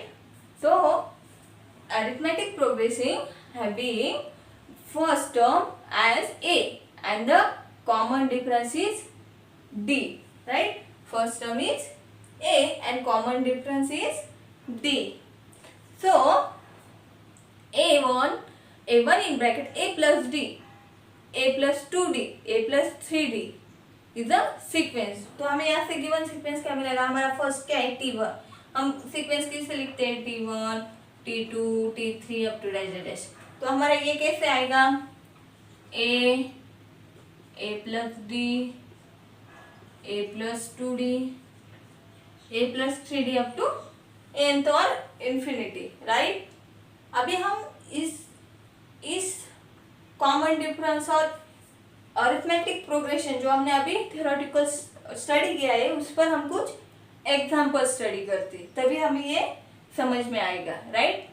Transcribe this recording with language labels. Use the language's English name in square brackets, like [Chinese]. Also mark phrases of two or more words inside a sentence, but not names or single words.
[English] So arithmetic progressing having first term as a and the common difference is d, right? First term is a and common difference is d. So a1 in bracket a plus d, a plus 2d, a plus 3d is a sequence. [Hindi] तो हमें यहाँ से [English] given sequence [Hindi] क्या मिलेगा? हमारा फर्स्ट क्या है? t1. हम सीक्वेंस किससे लिखते हैं? [English] t1, t2, t3 up to dash. [Hindi] तो हमारा ये कैसे आएगा? [English] a plus d, a plus 2d, a plus 3d up to nth और infinity, right? [Hindi] अभी हम इस [English] common difference [Hindi] और [English] arithmetic progression [Hindi] जो हमने अभी [English] theoretical study [Hindi] किया है, उस पर हम कुछ [English] example study [Hindi] करते, तभी हमें ये समझ में आएगा, राइट?